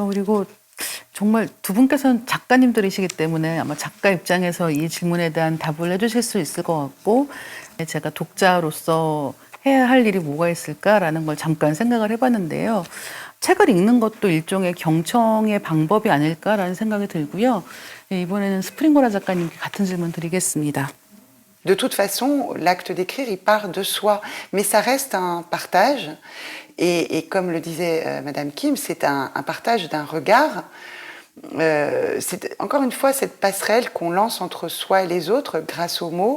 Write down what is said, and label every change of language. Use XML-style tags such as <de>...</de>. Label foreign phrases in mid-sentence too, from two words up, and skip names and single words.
<ko>그리고 정말 두 분께서는 작가님들이시기 때문에 아마 작가 입장에서 이 질문에 대한 답을 해주실 수 있을 것 같고, 제가 독자로서 해야 할 일이 뭐가 있을까라는 걸 잠깐 생각을 해봤는데요. 책을 읽는 것도 일종의 경청의 방법이 아닐까라는 생각이 들고요. 이번에는 스프링고라 작가님께 같은 질문 드리겠습니다.</ko> <fr>De toute façon, l'acte d'écrire, il part de soi, mais ça reste un partage. Et comme le disait Madame Kim, c'est un partage d'un regard. C'est encore une fois cette passerelle qu'on lance entre soi et les autres grâce aux mots.</fr>